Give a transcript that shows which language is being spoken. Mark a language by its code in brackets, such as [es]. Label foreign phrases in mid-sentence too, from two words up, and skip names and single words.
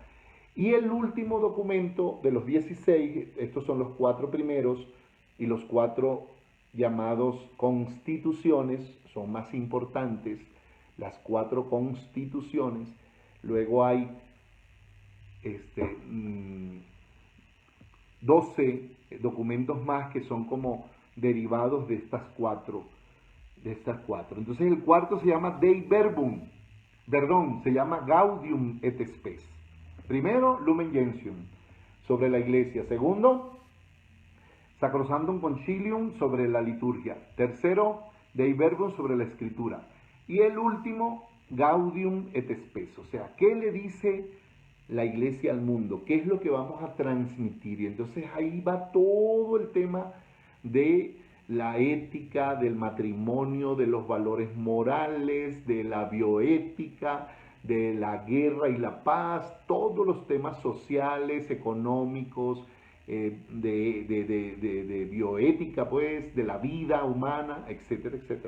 [es] Y el último documento de los 16, estos son los 4 primeros, y los 4 llamados constituciones, son más importantes, las 4 constituciones. Luego hay 12 documentos más que son como derivados de estas cuatro. Entonces el cuarto se llama Dei Verbum, se llama Gaudium et Spes. Primero, Lumen Gentium, sobre la iglesia. Segundo, Sacrosanctum Concilium, sobre la liturgia. Tercero, Dei Verbum, sobre la escritura. Y el último, Gaudium et Spes. O sea, ¿qué le dice la iglesia al mundo? ¿Qué es lo que vamos a transmitir? Y entonces ahí va todo el tema de la ética, del matrimonio, de los valores morales, de la bioética, de la guerra y la paz, todos los temas sociales, económicos, de bioética, pues, de la vida humana, etcétera, etcétera.